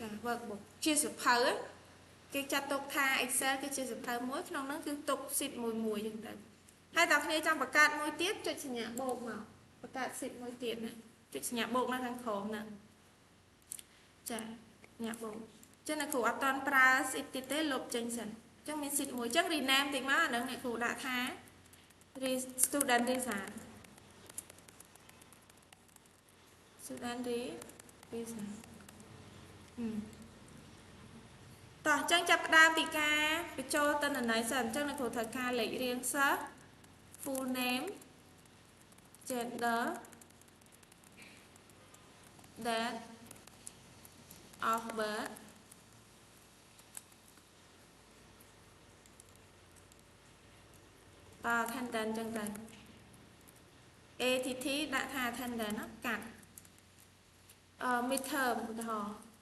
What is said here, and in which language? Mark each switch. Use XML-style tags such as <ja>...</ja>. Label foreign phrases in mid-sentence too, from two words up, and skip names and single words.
<km>ចា workbook ជាសភៅគេចាត់ទុកថា Excel គឺជាសភៅមួយក្នុងនោះគឺទុក sheet មួយចឹងទៅហើយតើគ្នាចង់បង្កើតមួយទៀតចុចសញ្ញាបូកមកបង្កើត sheet មួយទៀតណាចុចសញ្ញាបូកនៅខាងក្រោមហ្នឹងចាសញ្ញាបូកចឹងអ្នកគ្រូអត់តន់ប្រើ sheet ទៀតទេលុបចេញសិនចឹងមាន sheet មួយចឹង rename តិចមកអាហ្នឹងអ្នកគ្រូដាក់ថា</km> <en>student design student design</en> <km>តោះចឹងចាប់ផ្ដើមពីការបញ្ចូលទិន្នន័យសិនចឹងអ្នកគ្រូត្រូវការលេខរៀងសិស្ស</km> <en>full name gender date of birth attendance</en> <km>ចឹងទៅ ATT ដាក់ថា attendance ណាកាត់midterm ឧទាហរណ៍</km>